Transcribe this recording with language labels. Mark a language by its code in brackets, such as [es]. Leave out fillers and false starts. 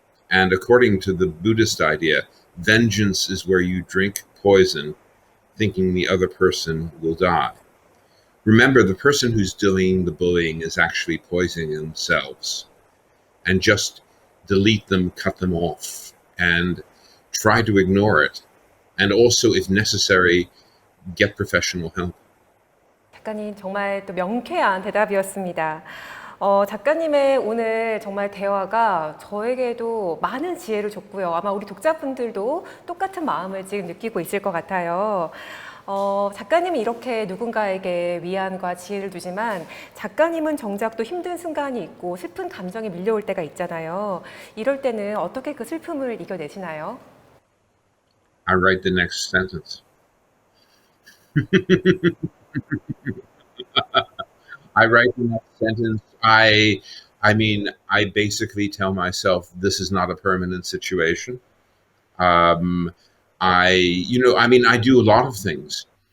[en] And according to the Buddhist idea, vengeance is where you drink poison, thinking the other person will die. Remember, the person who's doing the bullying is actually poisoning themselves. And just delete them, cut them off, and try to ignore it. And also, if necessary, get professional help. [ko] 작가님 정말 또 명쾌한 대답이었습니다. 작가님의 오늘 정말 대화가 저에게도 많은 지혜를 줬고요. 아마 우리 독자분들도 똑같은 마음을 지금 느끼고 있을 것 같아요. 작가님은 이렇게 누군가에게 위안과 지혜를 주지만 작가님은 정작 또 힘든 순간이 있고 슬픈 감정이 밀려올 때가 있잖아요. 이럴 때는 어떻게 그 슬픔을 이겨내시나요? [en] I write the next sentence. I write the next sentence. I mean, I basically tell myself this is not a permanent situation. I do a lot of things.